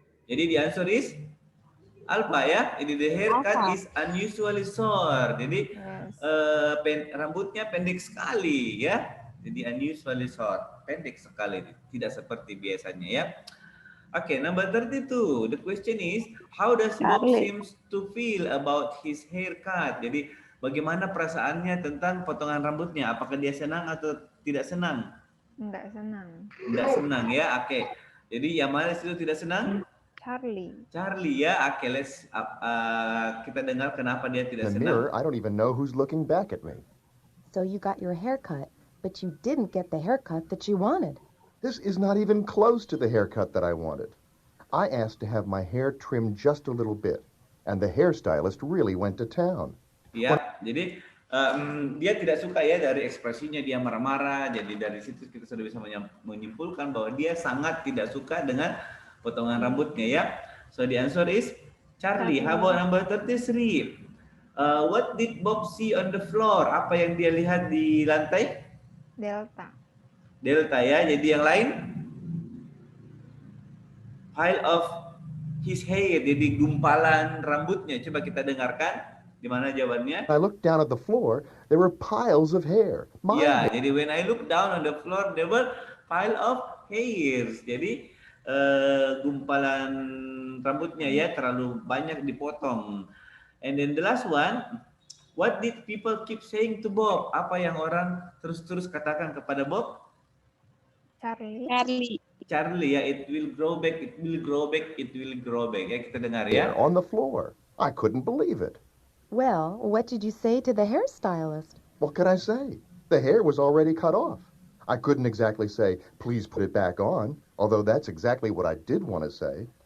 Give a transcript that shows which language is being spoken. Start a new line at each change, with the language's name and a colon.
English: Jadi the answer is Alpha ya. Jadi the haircut is unusually short.
Indonesian: Jadi rambutnya pendek sekali ya. Jadi
English: unusually short,
Indonesian: pendek sekali, tidak seperti biasanya ya.
English: Okay, number 32. The question is, how does Bob seems to feel about his haircut?
Indonesian: Jadi bagaimana perasaannya tentang potongan rambutnya? Apakah dia senang atau tidak senang? Enggak senang. Enggak senang ya. Oke. Jadi yang mana itu tidak senang? Charlie. Charlie ya. Oke,
English: let's
Indonesian: kita dengar kenapa dia tidak
English: the
Indonesian: senang.
English: mirror, I don't even know who's looking back at me. So you got your hair cut, but you didn't get the haircut that you wanted. This is not even close to the haircut that I wanted. I asked to have my hair trimmed just a little bit, and the hairstylist really went to town.
Indonesian: Ya, jadi dia tidak suka ya dari ekspresinya, dia marah-marah. Jadi dari situ kita sudah bisa menyimpulkan bahwa dia sangat tidak suka dengan potongan rambutnya ya.
English: So the answer is Charlie. How about number 33? What did Bob see on the floor?
Indonesian: Apa yang dia lihat di lantai? Delta. Delta ya. Jadi yang lain?
English: Pile of his hair.
Indonesian: Jadi gumpalan rambutnya. Coba kita dengarkan. Di mana jawabannya?
English: I looked down at the floor, there were piles of hair.
Indonesian: Ya, jadi
English: when I look down on the floor, there were pile of hairs.
Indonesian: Jadi gumpalan rambutnya ya terlalu banyak dipotong.
English: And then the last one, what did people keep saying to Bob?
Indonesian: Apa yang orang terus-terus katakan kepada Bob? Charlie.
English: Charlie ya, it will grow back, it will grow back, it will grow back.
Indonesian: Ya, kita dengar ya.
English: Hair on the floor. I couldn't believe it. Well, what did you say to the hairstylist? What could I say? The hair was already cut off. I couldn't exactly say, please put it back on, although that's exactly what I did want to say.